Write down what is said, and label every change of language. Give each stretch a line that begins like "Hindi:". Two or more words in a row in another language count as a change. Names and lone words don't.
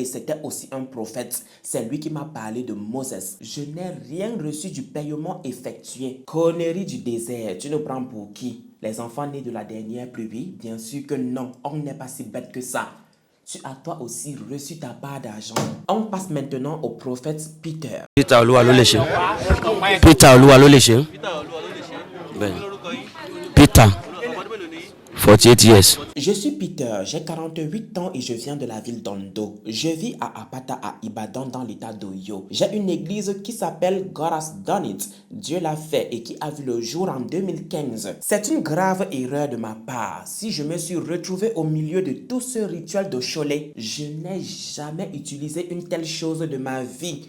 French: C'était aussi un prophète. C'est lui qui m'a parlé de Moses. Je n'ai rien reçu du paiement effectué. Connerie du désert, tu nous prends pour qui? Les enfants nés de la dernière pluie? Bien sûr que non, on n'est pas si bête que ça. Tu as toi aussi reçu ta part d'argent. On passe maintenant au prophète Peter.
Yoruba: Peter Oluwa ló lè ṣe. Peter Oluwa ló lè ṣe.
English: Peter 48 years.
French: Je suis Peter, j'ai 48 ans et je viens de la ville d'Ondo. Je vis à Apata à Ibadan dans l'état d'Oyo. J'ai une église qui s'appelle God Has Done It, Dieu l'a fait, et qui a vu le jour en 2015. C'est une grave erreur de ma part. Si je me suis retrouvé au milieu de tout ce rituel de Cholet, je n'ai jamais utilisé une telle chose de ma vie.